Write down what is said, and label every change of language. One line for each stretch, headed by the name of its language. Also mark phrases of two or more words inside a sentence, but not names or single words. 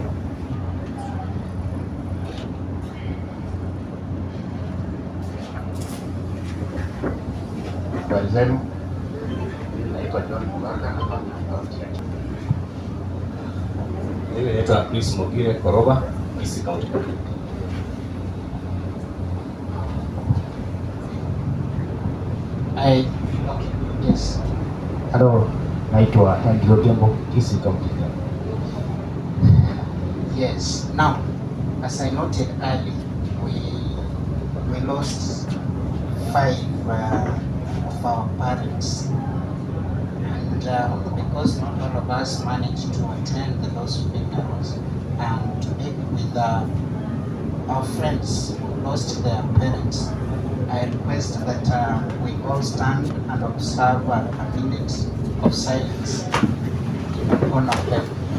Swahili: Habari zenu? Naitwa John Muganga. Mimi naitwa Chris Mugire Koroba, Gusii County.
English: Yes.
Swahili: Hello, naitwa Andrew Gembo, Gusii County.
English: Yes. Now, as I noted earlier, we lost 5 of our parents, and because not all of us managed to attend those funerals and to be with our friends who lost their parents, I request that we all stand and observe a minute of silence in honor of them.